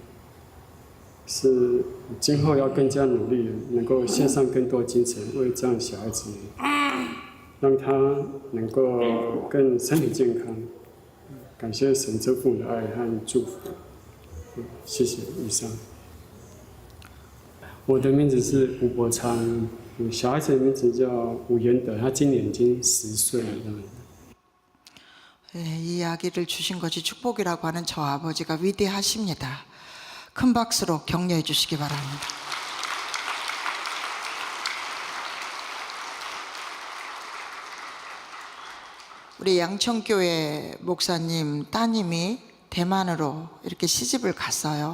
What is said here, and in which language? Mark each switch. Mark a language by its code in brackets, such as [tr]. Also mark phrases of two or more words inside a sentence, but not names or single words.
[zh] 是今后要更加努力，能够献上更多精神，为这样的小孩子，让他能够更身体健康。感谢神真父母的爱和祝福。谢谢以上。我的名字是吴伯昌，小孩子的名字叫吴元德，他今年已经10岁了。 [ko] 이 아기를 주신 것이 축복이라고 하는 저 아버지가 위대하십니다. 큰 박수로 격려해 주시기 바랍니다. 우리 양천교회 목사님 따님이 대만으로 이렇게 시집을 갔어요.